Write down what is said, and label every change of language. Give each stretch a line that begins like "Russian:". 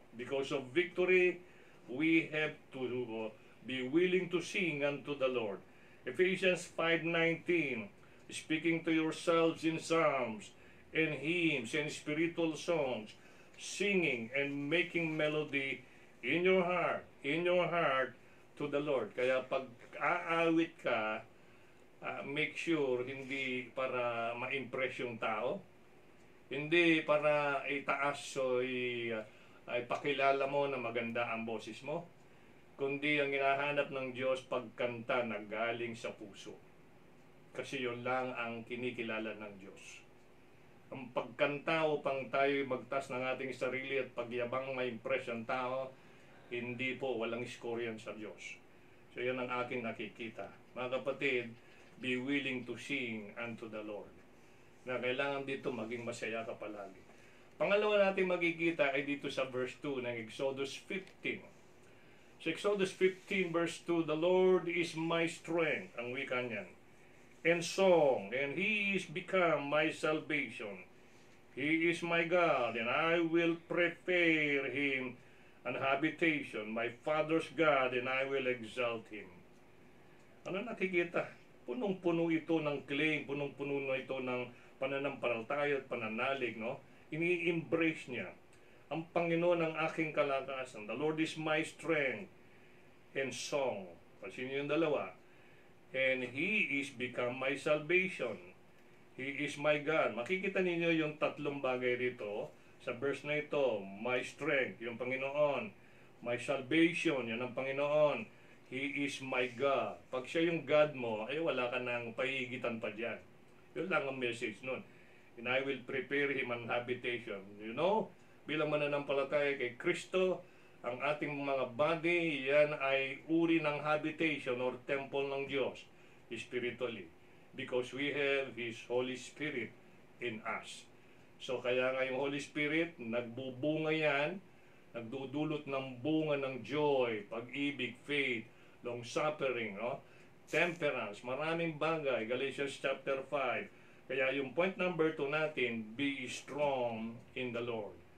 English: Because of victory, we have to be willing to sing unto the Lord. Ephesians 5:19, speaking to yourselves in psalms and hymns and spiritual songs, singing and making melody in your heart to the Lord.
Filipino: Kaya pag aawit ka, make sure hindi para ma-impress yung tao, hindi para itaas o ay pakilala mo na maganda ang boses mo, kundi ang hinahanap ng Diyos pagkanta na galing sa puso. Kasi yun lang ang kinikilala ng Diyos. Ang pagkanta upang tayo magtas ng ating sarili at pagyabang ma-impress ang tao, hindi po, walang score yan sa Diyos. So yan ang aking nakikita. Mga kapatid,
English: be willing to sing unto the Lord.
Filipino: Na kailangan dito maging masaya ka palagi. Pangalawa natin makikita ay dito sa verse 2 ng Exodus 15.
English: Sa Exodus 15 verse 2, the Lord is my strength,
Filipino: ang wika niyan,
English: and song, and He is become my salvation. He is my God, and I will prepare Him an habitation, my father's God, and I will exalt Him.
Filipino: Ano nakikita? Punong-puno ito ng claim, punong-puno na ito ng pananampalataya at pananalig, no? Ini-embrace niya ang Panginoon ang aking kalakasan.
English: The Lord is my strength and song.
Filipino: Pasin yung dalawa.
English: And He is become my salvation. He is my God.
Filipino: Makikita ninyo yung tatlong bagay rito sa verse na ito.
English: My strength,
Filipino: yung Panginoon.
English: My salvation,
Filipino: yan ang Panginoon.
English: He is my God.
Filipino: Pag siya yung God mo, ay wala ka nang pahigitan pa dyan. Yun lang ang message nun.
English: And I will prepare Him an habitation.
Filipino: You know, bilang mananampalataya kay Kristo, ang ating mga body, yan ay uri ng habitation or temple ng Diyos, spiritually.
English: Because we have His Holy Spirit in us.
Filipino: So kaya nga yung Holy Spirit, nagbubunga yan, nagdudulot ng bunga ng joy, pag-ibig, faith, long-suffering, no? Temperance, maraming bagay. Galatians chapter 5. Kaya yung point number 2 natin, be strong in the Lord.